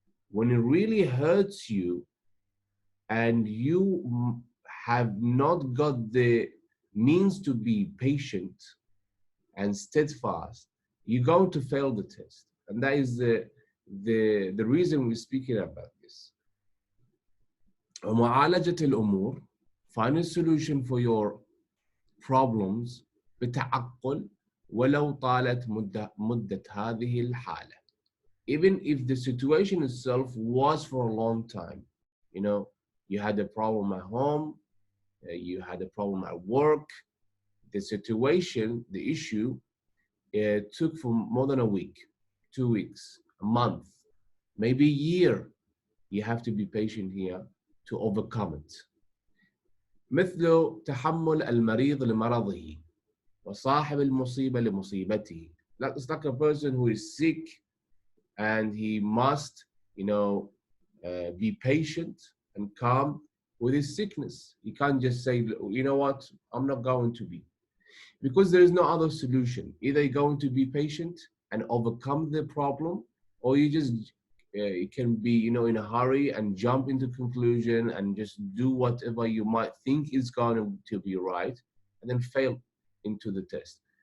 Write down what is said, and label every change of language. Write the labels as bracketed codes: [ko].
[en] When it really hurts you and you have not got the means to be patient and steadfast, you're going to fail the test. And that is the reason we're speaking about this. [ar] ومعالجة الأمور, [en] find a solution for your problems [ar] بتعقل ولو طالت مدة هذه الحالة. [en] Even if the situation itself was for a long time, you had a problem at home, you had a problem at work, the situation, the issue it took for more than a week, 2 weeks, a month, maybe a year, you have to be patient here to overcome it. [ar] مثل تحمل المريض لمرضه وصاحب المصيبة لمصيبته. [en] It's like a person who is sick and he must, be patient and calm with his sickness. He can't just say, you know what, I'm not going to be. Because there is no other solution. Either you're going to be patient and overcome the problem, or you just it can be, in a hurry and jump into conclusion and just do whatever you might think is going to be right, and then fail into the test.